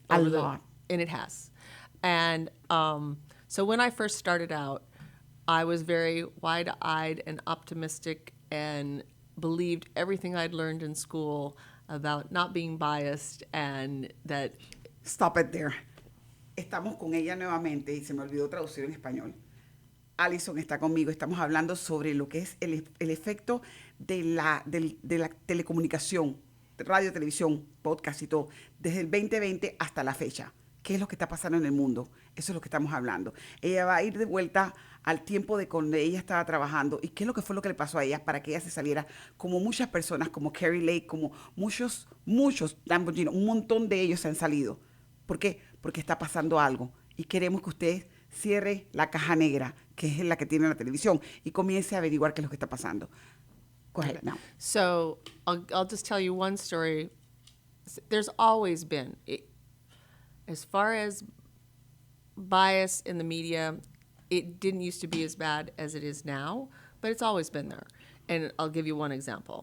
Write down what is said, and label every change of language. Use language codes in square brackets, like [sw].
[en] A lot. And it has. And so when I first started out, I was very wide-eyed and optimistic and believed everything I'd learned in school about not being biased and that... Stop it there. [es] Estamos con ella nuevamente y se me olvidó traducir en español. Allison está conmigo. Estamos hablando sobre lo que es el efecto de la telecomunicación, radio, televisión, podcast y todo, desde el 2020 hasta la fecha. qué es lo que está pasando en el mundo. Eso es lo que estamos hablando. Ella va a ir de vuelta al tiempo de cuando ella estaba trabajando y qué es lo que fue lo que le pasó a ella para que ella se saliera, como muchas personas, como Carrie Lake, como muchos, Dan Bongino, un montón de ellos se han salido. ¿Por qué? Porque está pasando algo y queremos que usted cierre la caja negra, que es la que tiene la televisión, y comience a averiguar qué es lo que está pasando. [en] Go ahead now. So I'll just tell you one story. There's always been, as far as bias in the media, it didn't used to be as bad as it is now, but it's always been there. And I'll give you one example.